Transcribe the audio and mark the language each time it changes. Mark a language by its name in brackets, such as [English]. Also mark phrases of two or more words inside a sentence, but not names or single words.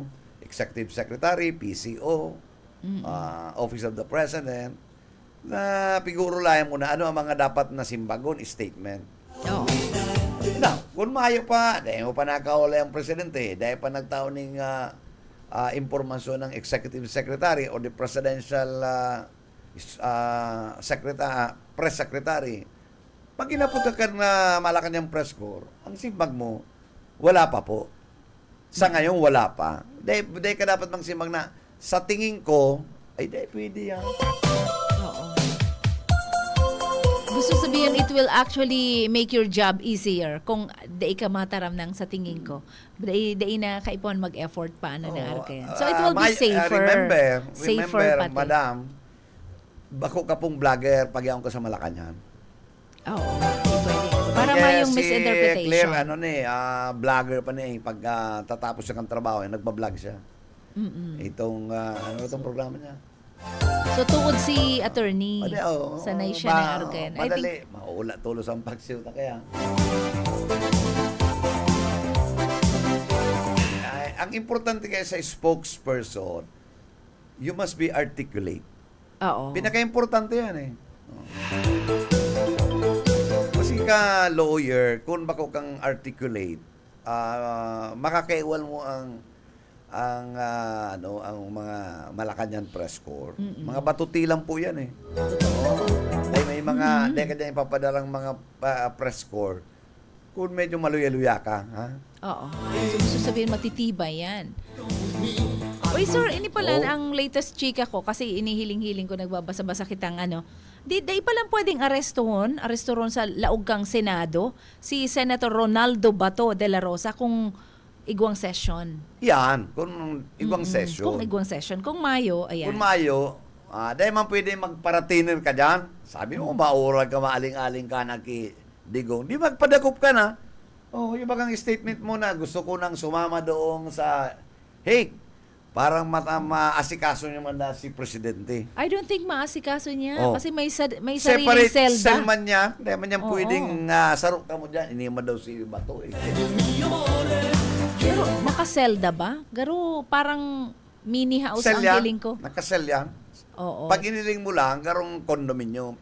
[Bikol] Executive Secretary, PCO, Office of the President, na piguro lang mo na ano ang mga dapat na simbagon, statement. Oo. Now, kung mayo pa, dahil mo pa nakahuli ang presidente, dahil pa nagtaon ng impormasyon ng Executive Secretary or the Presidential Press Secretary, pag inapunta ka na Malacanang press corps, ang simbag mo, [Filipino] wala pa po. Sa ngayon, wala pa. [Bikol] Dahil ka dapat magsimbag na, [Filipino] sa tingin ko, [Bikol] dahil pwede yan. [Filipino] Oo. Gusto sabihin, [English] it will actually make your job easier [Bikol] kung dai ka mataram ng sa tingin ko. Dai na kaipon mag-effort pa na arkayan. [English] So it will be safer. Remember, [Filipino] pati. [Bikol] madam, bako ka pong vlogger pag yaon ka sa Malacanang. Oo. Para mayong si misinterpretation. Claire, vlogger pa niya. [Filipino] Pag tatapos siya ng trabaho, nagpa-vlog siya. Itong, itong programa niya? [Bikol] So tuod si attorney. Sanay siya na arkayan. Madali. Maula tulos ang pagsiuta kaya. Ang importante kaya sa spokesperson, [English] you must be articulate. [Bikol] Oo. Pinaka-importante yan Kasi ka lawyer, kung bako kang articulate, makakaiwal mo ang mga Malacanang press corps. Mga batuti lang po yan may mga dahil ka ipapadalang mga press corps kung medyo maluya-luya ka, Oo. So gusto sabihin matitibay yan. Uy, sir, ini pala ang latest chika ko kasi inihiling-hiling ko nagbabasa-basa kitang Di pa lang pwedeng arestohon sa laog kang Senado si Senator Ronaldo Bato de la Rosa kung igwang session. Yan, kung igwang session. Kung igwang session. Kung Mayo, ayan. Kung Mayo, dahil man pwede magparatiner ka dyan. Sabi mo, maurag ka, maaling-aling ka na digong. Di magpadakop ka na. [Filipino] Yung bagang statement mo na gusto ko nang sumama doon sa parang maasikaso niya man na si Presidente. [English] I don't think [Filipino] maasikaso niya kasi may sariling Separate selda. [Bikol] cell man niya. Dahil man niya pwedeng sarok ka mo dyan. Inima daw si Bato. [Filipino] Pero nakaselda ba? [Bikol] Garo parang [English] mini house [Bikol] ang feeling ko. [Filipino] Nakasel yan. [Bikol] Oo. Pag iniling mo lang, garong condominium.